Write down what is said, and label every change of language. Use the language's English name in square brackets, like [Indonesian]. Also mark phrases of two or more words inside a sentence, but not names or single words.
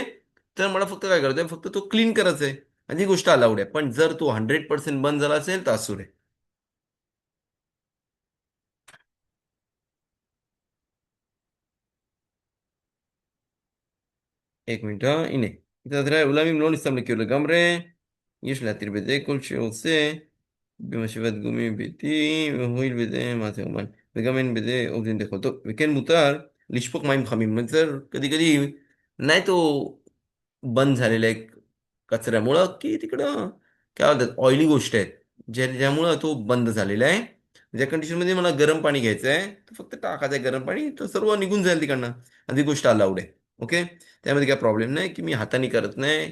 [Marathi] तर मला फक्त काय करायचं फक्त तो क्लीन करायचा आहे. आणि ती गोष्ट अलाउड आहे, पण जर तो 100% बंद झाला असेल तर असू आहे. एक मिनिट הנה. [Hebrew] תראה, אולם אם לא נסתמלק לגמרי, יש להתיר בזה כל שעושה במשאבת גומי ביתי, והואיל בזה מעשה אומן. וגם אין בזה עובדין דחול. טוב, וכן מותר לשפוך מים חמים. [Marathi] जर कधी कधी नाही तो बंद झालेला आहे कचऱ्यामुळं की तिकडं काय होतात ऑइली गोष्ट आहेत ज्यामुळं तो बंद झालेला आहे. ज्या कंडिशनमध्ये मला गरम पाणी घ्यायचं आहे तर फक्त टाकायचं आहे गरम पाणी तर सर्व निघून जाईल तिकडनं. आणि ती गोष्ट अलाउड आहे, ओके. त्यामध्ये काय प्रॉब्लेम नाही की मी हाताने करत नाही.